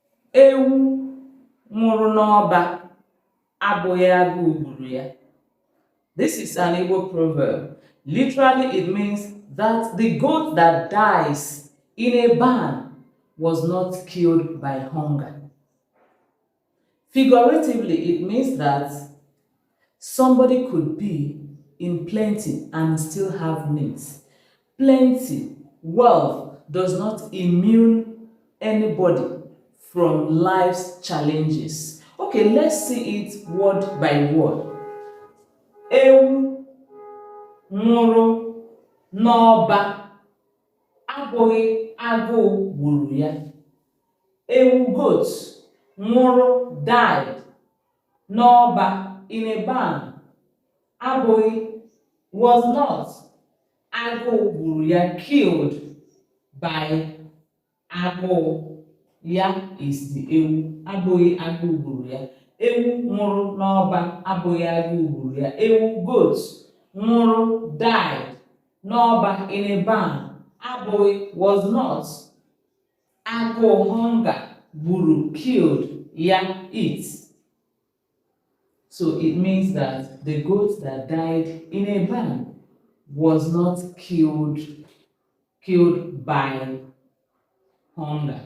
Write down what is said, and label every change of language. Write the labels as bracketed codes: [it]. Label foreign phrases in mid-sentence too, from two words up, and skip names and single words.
[ig] Ewu nwụrụ n'ọba abụghị agụụ gburu ya. [en] This is an Igbo proverb. Literally, it means that the goat that dies in a barn was not killed by hunger. Figuratively, it means that somebody could be in plenty and still have needs. Plenty, wealth does not immune anybody from life's challenges. Okay, let's see it word by word. [ig] Ewu nwụrụ n'ọba abụghị agụụ gburu ya. [en] Ewu goat nwụrụ died n'ọba in a barn abụghị was not [ig] agụụ gburu ya [en] killed by agụụ. [ig] Ya [en] is the [ig] ewu abụghị agụụ gburu ya. Ewu nwụrụ n'ọba abụghị agụụ gburu ya. [en] Ewu goat nwụrụ died n'ọba in a barn abụghị was not agụụ hunger gburu killed ya it. So it means that the goat that died in a barn was not killed by hunger.